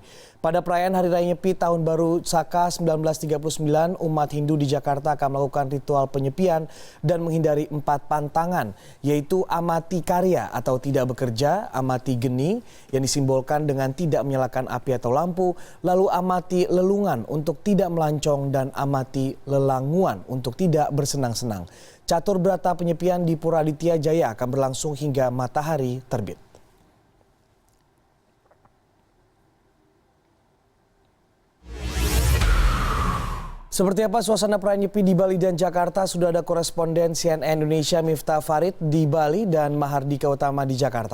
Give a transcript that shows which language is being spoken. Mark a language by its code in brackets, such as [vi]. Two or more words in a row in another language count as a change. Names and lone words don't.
[id] Pada perayaan Hari Raya Nyepi Tahun Baru Saka 1939, umat Hindu di Jakarta akan melakukan ritual penyepian dan menghindari 4 pantangan, yaitu amati karya atau tidak bekerja, amati geni yang disimbolkan dengan tidak menyalakan api atau lampu, lalu amati lelungan untuk tidak melancong dan amati lelanguan untuk tidak bersenang-senang. Catur berata penyepian di Pura Aditya Jaya akan berlangsung hingga matahari terbit. Seperti apa suasana perayaan Nyepi di Bali dan Jakarta? Sudah ada koresponden CNN Indonesia Miftah Farid di Bali dan Mahardika Utama di Jakarta.